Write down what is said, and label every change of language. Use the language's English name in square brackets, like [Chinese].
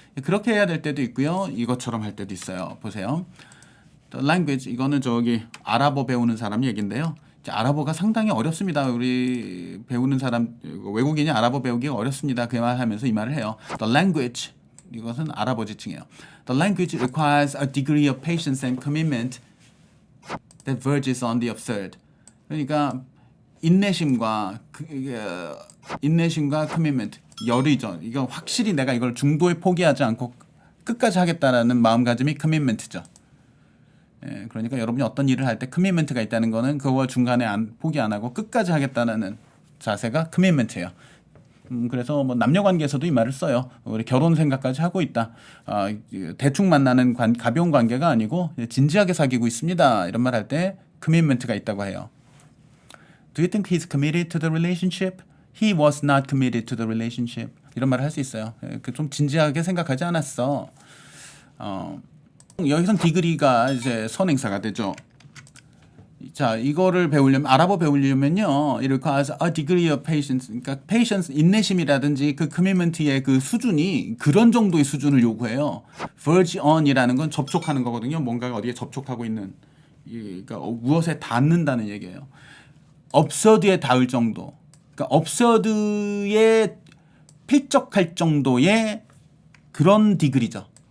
[Korean] 그렇게 해야 될 때도 있고요. 이것처럼 할 때도 있어요. 보세요. language, 이거는 저기 아랍어 배우는 사람 얘긴데요. 아랍어가 상당히 어렵습니다. 우리 배우는 사람, 외국인이 아랍어 배우기가 어렵습니다. 그 말 하면서 이 말을 해요. The language, 이것은 아랍어 지칭이에요. [English] The language requires a degree of patience and commitment that verges on the absurd. [Korean] 그러니까 인내심과 commitment, 열의죠. 이거 확실히 내가 이걸 중도에 포기하지 않고 끝까지 하겠다라는 마음가짐이 commitment죠. 그러니까 여러분이 어떤 일을 할 때 커미트먼트가 있다는 거는 그거 중간에 포기 안 하고 끝까지 하겠다는 자세가 커미트먼트예요. 그래서 뭐 남녀 관계에서도 이 말을 써요. 우리 결혼 생각까지 하고 있다. 대충 만나는 가벼운 관계가 아니고 진지하게 사귀고 있습니다. 이런 말 할 때 커미트먼트가 있다고 해요. [English] Do you think he's committed to the relationship? He was not committed to the relationship. [Korean] 이런 말을 할 수 있어요. 좀 진지하게 생각하지 않았어. 여기선 degree가 이제 선행사가 되죠. 자, 이거를 배우려면, 아랍어 배우려면요, [English] it requires a degree of patience. [Korean] 그러니까 patience, 인내심이라든지 그 commitment의 그 수준이 그런 정도의 수준을 요구해요. verge on이라는 건 접촉하는 거거든요. 뭔가가 어디에 접촉하고 있는, 그러니까 무엇에 닿는다는 얘기예요. absurd에 닿을 정도. 그러니까 absurd에 필적할 정도의 그런 degree죠.